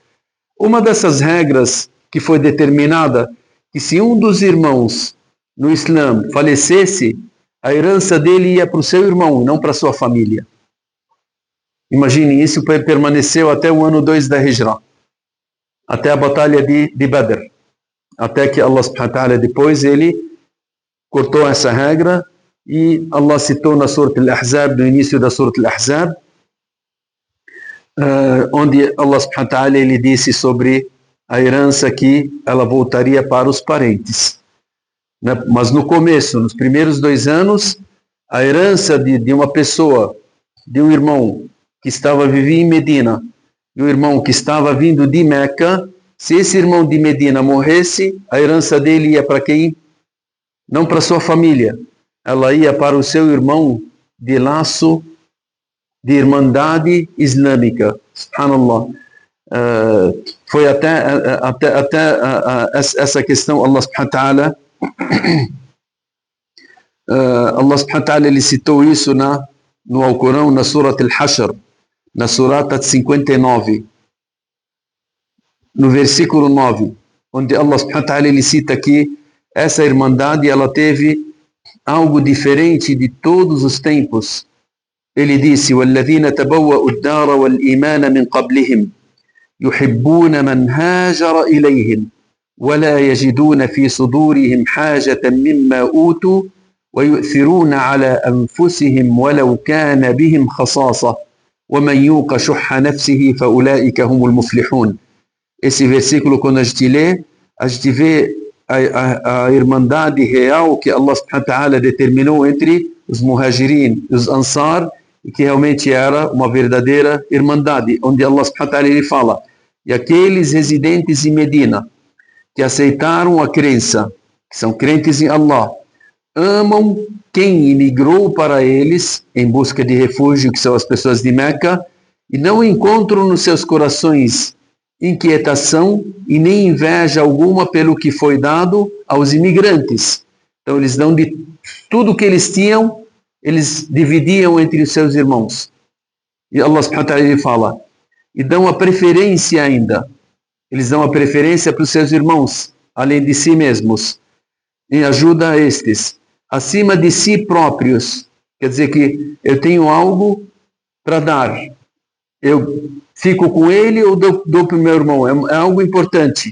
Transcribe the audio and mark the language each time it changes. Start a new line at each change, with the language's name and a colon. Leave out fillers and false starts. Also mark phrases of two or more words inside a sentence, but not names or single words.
Portuguese: Uma dessas regras que foi determinada, que se um dos irmãos no Islã falecesse, a herança dele ia para o seu irmão, não para a sua família. Imagine, isso permaneceu até o ano 2 da Hijra, até a batalha de Badr, até que Allah
Arabic: سبحانه وتعالى
Portuguese: depois ele cortou essa regra e Allah citou na Surat Al-Ahzab, no início da Surat Al-Ahzab, onde Allah
Arabic: سبحانه وتعالى
Portuguese: ele disse sobre a herança que ela voltaria para os parentes. Mas no começo, nos primeiros 2 anos, a herança de uma pessoa, de um irmão que vivia em Medina, e um irmão que estava vindo de Meca, se esse irmão de Medina morresse, a herança dele ia para quem? Não para sua família, ela ia para o seu irmão de laço de irmandade islâmica. Subhanallah. Foi até essa questão,
Arabic: الله سبحانه وتعالى، الله سبحانه وتعالى
Portuguese: ele citou isso no Alcorão, na Surat Al-Hashr, na Surata 59, no versículo 9, onde Allah
Arabic: سبحانه وتعالى
Portuguese: ele cita que essa irmandade ela teve algo diferente de todos os tempos. Ele disse,
Arabic: وَالَّذِينَ تَبَوَّأُوا الدَّارَ وَالْإِيمَانَ مِنْ قَبْلِهِمْ يُحِبُّونَ مَنْ هَاجَرَ إِلَيْهِمْ وَلَا يَجِدُونَ فِي صُدُورِهِمْ حَاجَةً مِمَّا أُوتُوا وَيُؤْثِرُونَ عَلَى أَنفُسِهِمْ وَلَوْ كَانَ بِهِمْ خَصَاصَةٌ وَمَنْ يُوقَ شُحَّ نَفْسِهِ فَأُولَئِكَ هُمُ الْمُفْلِحُونَ.
Portuguese: Esse versículo, quando a gente lê, a gente vê a irmandade real que Allah
Arabic: سبحانه وتعالى
Portuguese: determinou entre os muhajirin e os ansar, e que realmente era uma verdadeira irmandade, onde Allah
Arabic: سبحانه وتعالى
Portuguese: ele fala, e aqueles residentes em Medina que aceitaram a crença, que são crentes em Allah, amam quem imigrou para eles em busca de refúgio, que são as pessoas de Meca, e não encontram nos seus corações inquietação e nem inveja alguma pelo que foi dado aos imigrantes. Então eles dão de tudo que eles tinham, eles dividiam entre os seus irmãos. E Allah
Arabic: سبحانه وتعالى
Portuguese: ele fala, e dão a preferência ainda, eles dão a preferência para os seus irmãos, além de si mesmos, em ajuda a estes, acima de si próprios. Quer dizer que eu tenho algo para dar, eu fico com ele ou dou para o meu irmão, é algo importante.